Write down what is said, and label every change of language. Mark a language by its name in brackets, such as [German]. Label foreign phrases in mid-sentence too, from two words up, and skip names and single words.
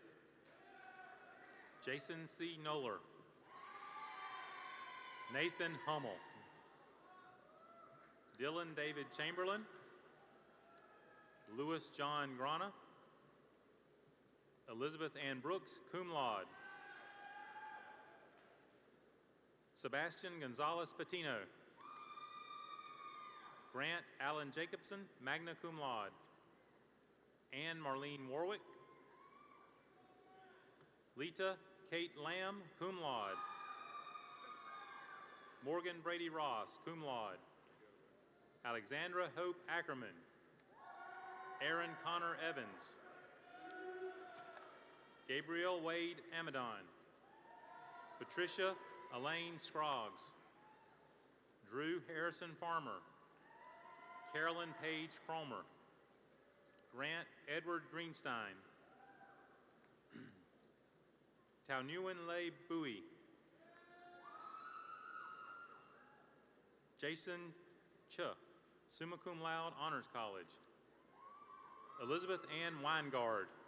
[English] Jason C. Noller. Nathan Hummel. Dylan David Chamberlain. Louis John Grana. Elizabeth Ann Brooks, [Latin] cum laude. [English] Sebastian Gonzalez Patino. Grant Allen Jacobson, [Latin] magna cum laude. [English] Anne Marlene Warwick. Lita Kate Lamb, [Latin] cum laude. [English] Morgan Brady Ross, [Latin] cum laude. [English] Alexandra Hope Ackerman. Aaron Connor Evans. Gabriel Wade Amadon. Patricia Elaine Scroggs. Drew Harrison Farmer. Carolyn Page Cromer. Grant Edward Greenstein. Taunuan Lei Bowie. Jason Chuh, [Latin] summa cum laude, [English] Honors College. Elizabeth Ann Weingard.